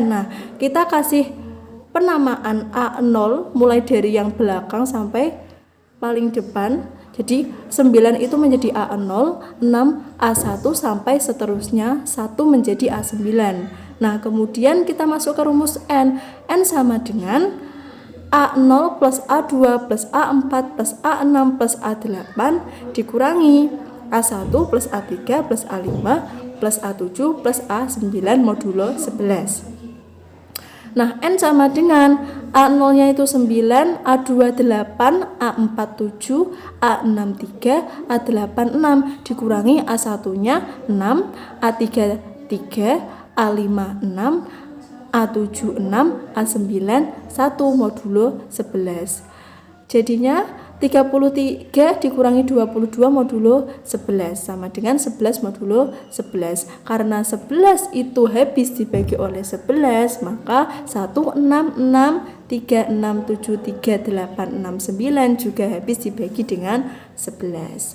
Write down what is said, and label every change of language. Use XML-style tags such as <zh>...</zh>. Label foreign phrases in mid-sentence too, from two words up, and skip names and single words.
<id>Nah, kita kasih penamaan A0 mulai dari yang belakang sampai paling depan. Jadi 9 itu menjadi A0, 6 A1 sampai seterusnya 1 menjadi A9. Nah, kemudian kita masuk ke rumus N. N sama dengan A0 plus A2 plus A4 plus A6 plus A8 dikurangi A1 plus A3 plus A5 plus A7 plus A9 modulo 11. Nah, N sama dengan A0 nya itu 9, A2 8, A4 7, A6 3, A8 6 dikurangi A1 nya 6, A3 3, A5 6, A7 6, A9 1 modulo 11. Jadinya 33 dikurangi 22 modulo 11 sama dengan 11 modulo 11. Karena 11 itu habis dibagi oleh 11, maka 1, 6, 6, 3, 6, 7, 3, 8, 6, 9 juga habis dibagi dengan 11.</id>